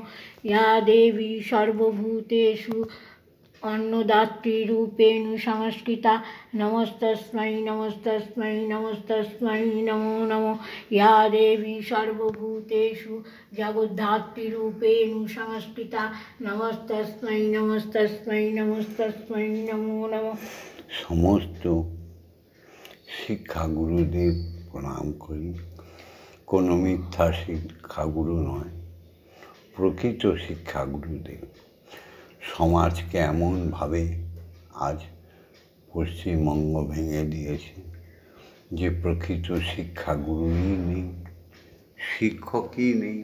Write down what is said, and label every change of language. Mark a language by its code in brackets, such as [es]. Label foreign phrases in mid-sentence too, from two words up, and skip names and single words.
[sa] या देवी सर्वभूतेषु अन्नदात्रीरूपेण संस्थिता नमस्तस्मै नमस्तस्मै नमस्तस्मै नमो नमः। या देवी सर्वभूतेषु जगद्धात्रीरूपेण संस्थिता नमस्तस्मै नमस्तस्मै नमस्तस्मै नमो नमः। [bn] समस्त শিক্ষাগুরুদের প্রণাম করি। কোনো মিথ্যা শিক্ষাগুরু নয়, প্রকৃত শিক্ষাগুরুদেব। সমাজকে এমনভাবে আজ পশ্চিমবঙ্গ ভেঙে দিয়েছে যে প্রকৃত শিক্ষাগুরুই নেই, শিক্ষকই নেই।